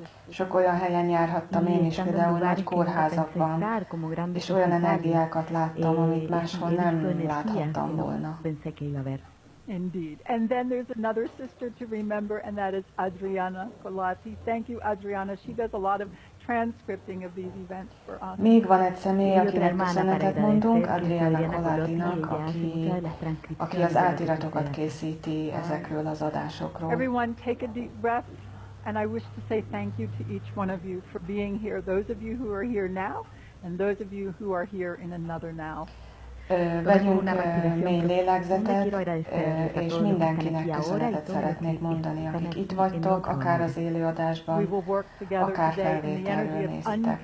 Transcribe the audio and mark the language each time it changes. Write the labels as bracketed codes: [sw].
[hu] Sok olyan helyen járhattam én is, például nagy kórházakban, és olyan energiákat láttam, amit máshol nem láthattam volna. [en] Indeed. And then there's another sister to remember, and that is Adriana Colati. Thank you, Adriana. She does a lot of transcripting of these events for us. [hu] Még van egy személy, akinek köszönetet mondunk, Adriana Colatinak, aki az átiratokat készíti ezekről az adásokról. [en] Everyone take a deep breath, and I wish to say thank you to each one of you for being here, those of you who are here now, and those of you who are here in another now. [hu] Vegyünk mély lélegzetet, és mindenkinek köszönetet szeretnék mondani, akik itt vagytok, akár az élőadásban, akár felvételről néztek.